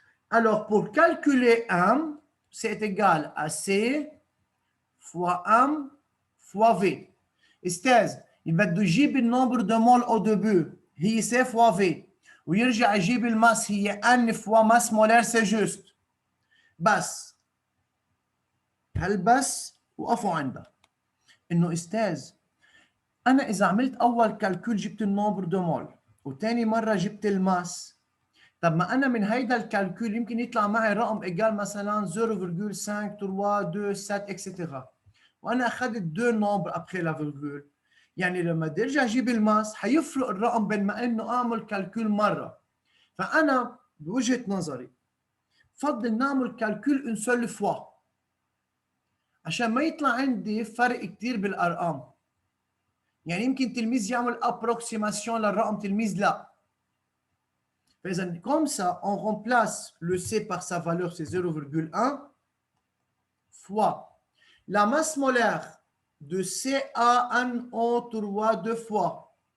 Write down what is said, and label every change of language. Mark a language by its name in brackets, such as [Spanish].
[French] Alors, pour calculer M, c'est égal à C fois M fois V. [Arabic] استاذ بده يجيب النمبر [French] de mol au début [Arabic] هي [French] C fois V [Arabic] ويرجع يجيب الماس هي [French] N fois masse molaire, c'est juste. [Arabic] بس هالبس وقفوا عندها انه استاذ انا اذا عملت اول كالكول جبت النمبر de mol وثاني مره جبت الماس، طب ما انا من هيدا الكالكول يمكن يطلع معي رقم ايجال مثلا 0.532 اكسترا، وانا اخذت دو نومبر ابخي لا فيرجول، يعني لما بدي ارجع اجيب الماس حيفرق الرقم بين ما انه اعمل كالكول مره. فانا بوجهه نظري بفضل نعمل كالكول اون سول فوا عشان ما يطلع عندي فرق كثير بالارقام. يعني يمكن تلميذ يعمل ابروكسيماسيون للرقم، تلميذ لا. [French] Comme ça, on remplace le C par sa valeur, c'est 0,1, fois la masse molaire de CaNO3 deux fois.